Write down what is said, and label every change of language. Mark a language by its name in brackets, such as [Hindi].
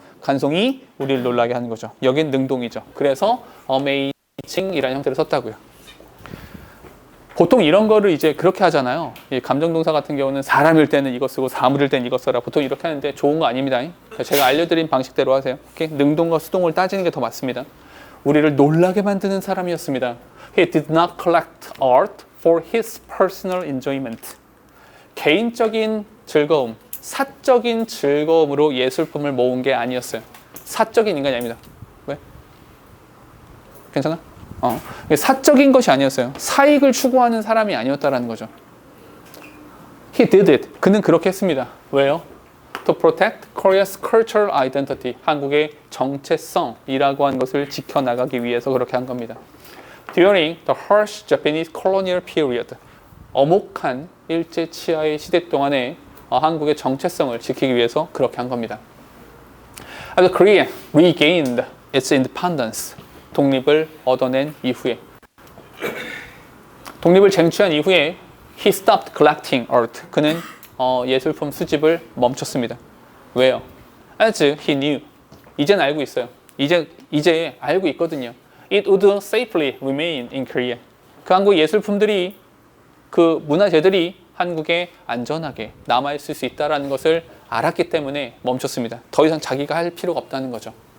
[Korean] 간송이 우리를 놀라게 하는 거죠. 여긴 능동이죠. 그래서 amazing이라는 형태를 썼다고요. 보통 이런 거를 이제 그렇게 하잖아요. 감정동사 같은 경우는 사람일 때는 이거 쓰고 사물일 때는 이거 써라. 보통 이렇게 하는데 좋은 거 아닙니다. 제가 알려드린 방식대로 하세요. 능동과 수동을 따지는 게 더 맞습니다. 우리를 놀라게 만드는 사람이었습니다. [English] He did not collect art for his personal enjoyment. [Korean] 개인적인 즐거움, 사적인 즐거움으로 예술품을 모은 게 아니었어요. 사적인 인간이 아닙니다. 왜? 괜찮아? 사적인 것이 아니었어요. 사익을 추구하는 사람이 아니었다라는 거죠. [English] He did it. [Korean] 그는 그렇게 했습니다. 왜요? [English] To protect Korea's cultural identity. [Korean] 한국의 정체성이라고 하는 것을 지켜나가기 위해서 그렇게 한 겁니다. [English] During the harsh Japanese colonial period. [Korean] 엄혹한 일제 치하의 시대 동안에 한국의 정체성을 지키기 위해서 그렇게 한 겁니다. [English] As Korea regained its independence. [Korean] 독립을 얻어낸 이후에 독립을 쟁취한 이후에 [English] He stopped collecting art. [Korean] 그는 예술품 수집을 멈췄습니다. 왜요? [English] As he knew. [Korean] 이제는 알고 있어요. 이제 알고 있거든요. [English] It would safely remain in Korea. [Korean] 그 한국 예술품들이 그 문화재들이 한국에 안전하게 남아있을 수 있다는 것을 알았기 때문에 멈췄습니다. 더 이상 자기가 할 필요가 없다는 거죠.